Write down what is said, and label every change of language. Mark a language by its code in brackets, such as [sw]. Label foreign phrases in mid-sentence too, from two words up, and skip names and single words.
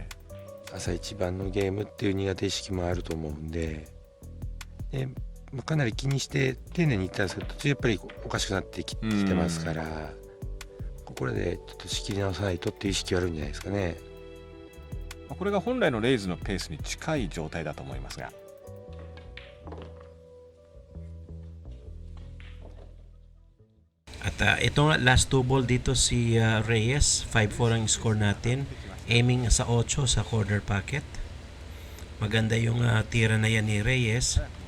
[ja] 朝一番のゲームっていう苦手意識もあると思うんで、かなり気にして丁寧に言ったんですけど、途中やっぱりおかしくなってきてますから、これでちょっと仕切り直さないとっていう意識はあるんじゃないですかね。これが本来のレイズのペースに近い状態だと思いますが。 [tl] At ito nga, [en] last 2 ball [tl] dito si Reyes. 5-4 ang score natin. Aiming sa 8 sa [en] corner pocket. [tl] Maganda yung tira na yan ni Reyes.